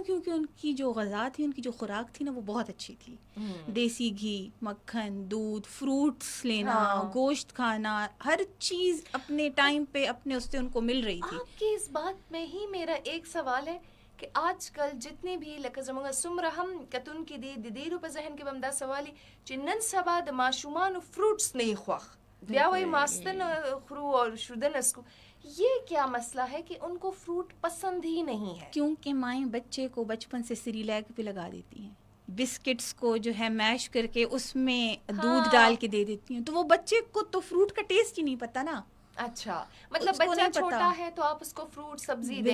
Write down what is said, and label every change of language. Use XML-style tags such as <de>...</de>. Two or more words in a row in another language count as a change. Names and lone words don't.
<ur>کیونکہ ان کی جو غذا تھی، ان کی جو خوراک تھی نا وہ بہت اچھی تھی. دیسی گھی، مکھن، دودھ، فروٹس لینا، گوشت کھانا، ہر چیز اپنے ٹائم پہ اپنے اس سے ان کو مل رہی تھی. آپ کی اس بات میں ہی میرا ایک سوال ہے کہ آج کل جتنے بھی</ur> <ps>لکه زموږ څومره هم کتونکي دي د ډېرو په ذهن کې به همدا سوال وي چې نن سبا د ماشومانو فروټس نه خوښ، بیا وایي ماستن خورو اور شودن اسکو.</ps> <ur>یہ کیا مسئلہ ہے کہ ان کو فروٹ پسند ہی نہیں ہے؟ کیونکہ مائیں بچے کو بچپن سے سیریلیک پہ لگا دیتی ہیں، بسکٹس کو جو ہے میش کر کے اس میں دودھ ڈال کے دے دیتی ہیں، تو وہ بچے کو تو فروٹ کا ٹیسٹ ہی نہیں پتا نا. اچھا، مطلب بچہ چھوٹا ہے تو آپ اس کو فروٹ سبزی دیں؟</ur>